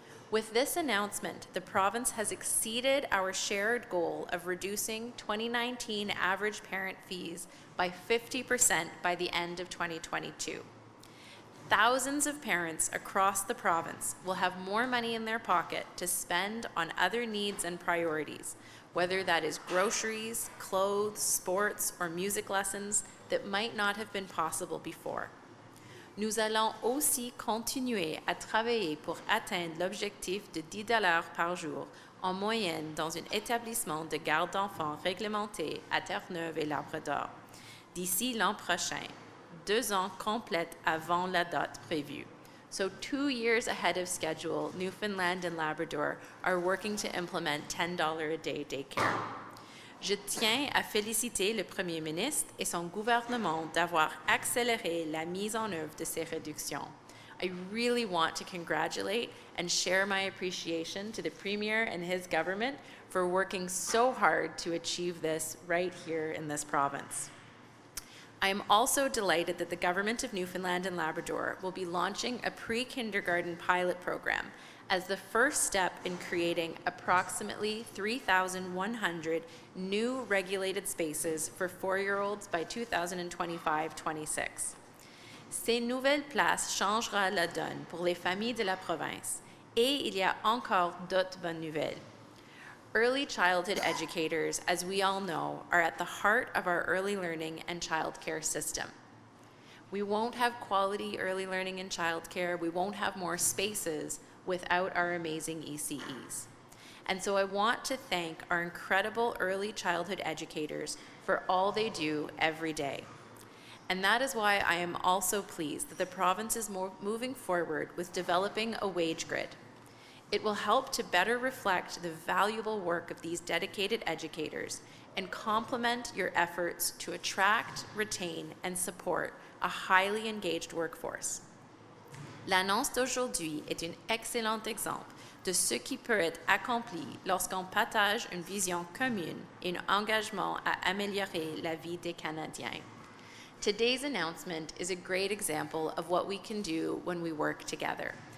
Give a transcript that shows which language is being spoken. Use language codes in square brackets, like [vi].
[en] With this announcement, the province has exceeded our shared goal of reducing 2019 average parent fees by 50% by the end of 2022. Thousands of parents across the province will have more money in their pocket to spend on other needs and priorities, whether that is groceries, clothes, sports, or music lessons that might not have been possible before. [fr] Nous allons aussi continuer à travailler pour atteindre l'objectif de $10 par jour en moyenne dans un établissement de garde d'enfants réglementé à Terre-Neuve et Labrador d'ici l'an prochain, 2 ans complètes avant la date prévue. [en] So 2 years ahead of schedule, Newfoundland and Labrador are working to implement $10 a day daycare. [fr] Je tiens à féliciter le Premier ministre et son gouvernement d'avoir accéléré la mise en œuvre de ces réductions. [en] I really want to congratulate and share my appreciation to the Premier and his government for working so hard to achieve this right here in this province. I am also delighted that the Government of Newfoundland and Labrador will be launching a pre-kindergarten pilot program as the first step in creating approximately 3,100 new regulated spaces for 4-year-olds by 2025-26. [fr] Ces nouvelles places changera la donne pour les familles de la province, et il y a encore d'autres bonnes nouvelles. [en] Early childhood educators, as we all know, are at the heart of our early learning and childcare system. We won't have quality early learning and childcare. We won't have more spaces without our amazing ECEs. And so I want to thank our incredible early childhood educators for all they do every day. And that is why I am also pleased that the province is moving forward with developing a wage grid. It will help to better reflect the valuable work of these dedicated educators and complement your efforts to attract, retain, and support a highly engaged workforce. [fr] L'annonce d'aujourd'hui est un excellent exemple de ce qui peut être accompli lorsqu'on partage une vision commune et un engagement à améliorer la vie des Canadiens. [en] Today's announcement is a great example of what we can do when we work together.